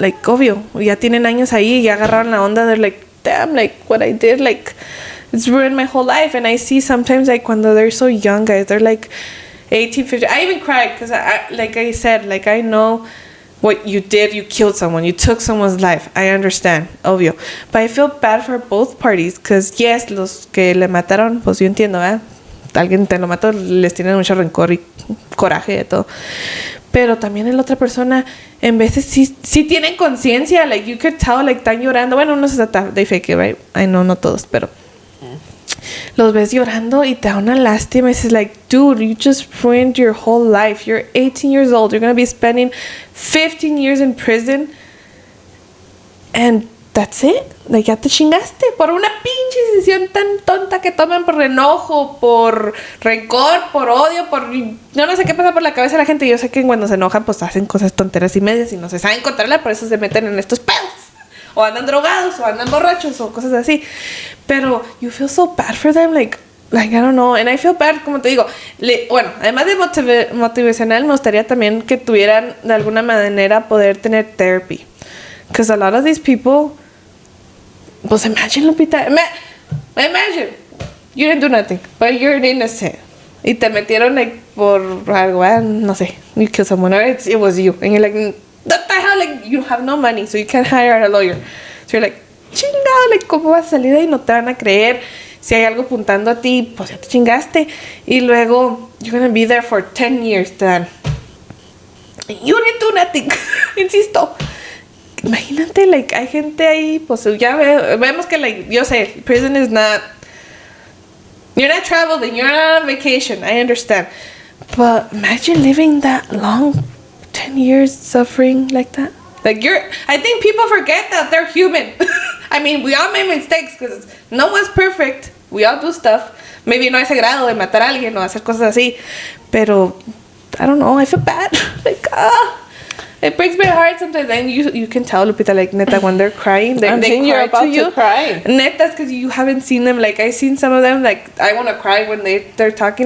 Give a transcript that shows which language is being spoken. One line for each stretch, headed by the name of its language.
English: Like,
Spanish: obvio, ya tienen años ahí, ya agarraron la onda.
English: They're like, damn, like, what I did, like, it's ruined my whole life. And I see sometimes, like, when they're so young, guys, they're like 18, 15. I even cried because, like I said, like, I know what you did. You killed someone. You took someone's life. I understand, obvio. But I feel bad for both parties because, yes,
Spanish: los que le mataron, pues yo entiendo, alguien te lo mató, les tienen mucho rencor y coraje de todo. Pero también la otra persona, en veces sí tienen conciencia.
English: Like, you could tell, like,
Spanish: están llorando. Bueno, no se trata,
English: they fake it, right? I know,
Spanish: no todos, pero los ves llorando y te da una lástima.
English: It's like, dude, you just ruined your whole life. You're 18 years old. You're going to be spending 15 years in prison. And that's it.
Spanish: Like, ya te chingaste por una pinche decisión tan tonta que toman por enojo, por rencor, por odio, por... Yo no sé qué pasa por la cabeza de la gente. Yo sé que cuando se enojan, pues hacen cosas tonteras y medias y no se saben controlar, por eso se meten en estos pedos. O andan drogados, o andan borrachos, o cosas así.
English: Pero you feel so bad for them, like, I don't know. And I feel bad,
Spanish: como te digo. Bueno, además de motivacional, me gustaría también que tuvieran de alguna manera poder tener therapy.
English: Because a lot of these people... Pues imagine, Lupita. Imagine. You didn't do nothing, but you're innocent.
Spanish: Y te metieron, like, por algo, no sé.
English: You killed someone, or it was you. And you're like, what the hell? Like, you have no money, so you can't hire a lawyer. So you're like,
Spanish: chingado, like, ¿cómo vas a salir de ahí? No te van a creer. Si hay algo apuntando a ti, pues ya te chingaste. Y luego,
English: you're gonna be there for 10 years, Dan. You didn't do nothing. Insisto.
Spanish: Imagínate, like, hay gente ahí, pues ya vemos que, like, yo sé,
English: prison is not, you're not traveling, you're not on vacation, I understand. But imagine living that long, 10 years suffering like that. Like, I think people forget that they're human. I mean, we all make mistakes because no one's perfect. We all do stuff.
Spanish: Maybe no a ese grado de matar a alguien o hacer cosas así.
English: Pero, I don't know, I feel bad. Like, it breaks my heart sometimes, and you can tell, Lupita, like, neta, when they're crying, they you're cry about to you. Cry. Neta, because you haven't seen them. Like, I've seen some of them, like, I want to cry when they're talking.